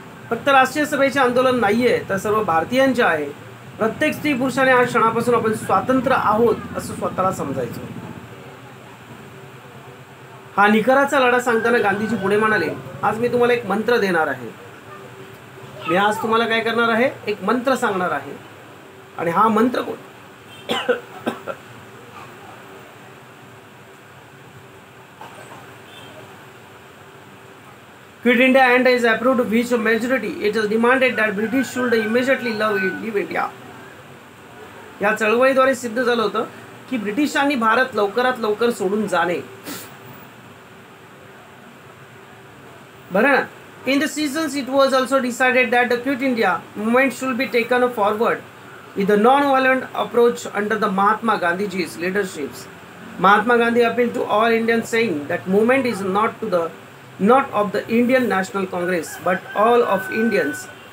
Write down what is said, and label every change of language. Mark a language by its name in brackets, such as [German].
[Marathi] फक्त राष्ट्रीय सभेचे आंदोलन नाहीये तर सर्व भारतीयांचे आहे. प्रत्येक स्त्री पुरुषाने आज क्षणापासून आपण स्वतंत्र आहोत असं स्वतःला समजायचं. हा निकराचा लढा सांगताना गांधीजी पुढे म्हणाले, आज मी तुम्हाला एक मंत्र देणार आहे. मी आज तुम्हाला काय करणार आहे, एक मंत्र सांगणार आहे. आणि हा मंत्र कोण [English] Quit India and is approved with majority. It is demanded that British should immediately leave India. [Marathi] या चळवळीद्वारे सिद्ध झालं होतं की ब्रिटिशांनी भारत लवकरात लवकर सोडून जाणे. बरं ना. [English] In the seasons, it was also decided that the Quit India movement should be taken forward with a non-violent approach under the Mahatma Gandhi's leadership. Mahatma Gandhi appealed to all Indians, saying that movement is not of the Indian National Congress, but all of Indians.